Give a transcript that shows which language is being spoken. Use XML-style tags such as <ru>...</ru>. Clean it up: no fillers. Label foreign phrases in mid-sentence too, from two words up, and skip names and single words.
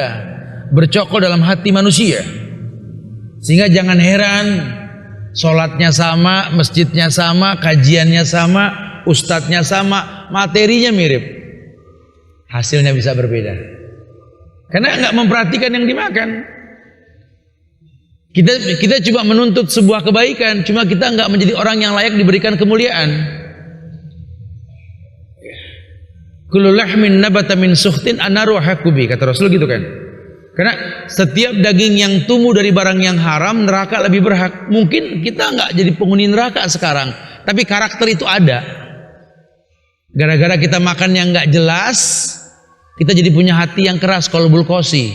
<id>Bercokol dalam hati manusia. Sehingga jangan heran, sholatnya sama, masjidnya sama, kajiannya sama, ustadznya sama, materinya mirip. Hasilnya bisa berbeda karena nggak memperhatikan yang dimakan. Kita cuma menuntut sebuah kebaikan, cuma kita nggak menjadi orang yang layak diberikan kemuliaan.</id> <ar>كل لحم نبت من سحت النار أحق به,</ar> <id>kata Rasul gitu kan. Karena setiap daging yang tumbuh dari barang yang haram, neraka lebih berhak. Mungkin kita nggak jadi penghuni neraka sekarang, tapi karakter itu ada. Gara-gara kita makan yang nggak jelas, kita jadi punya hati yang keras,</id> <ar>القلب القاسي.</ar>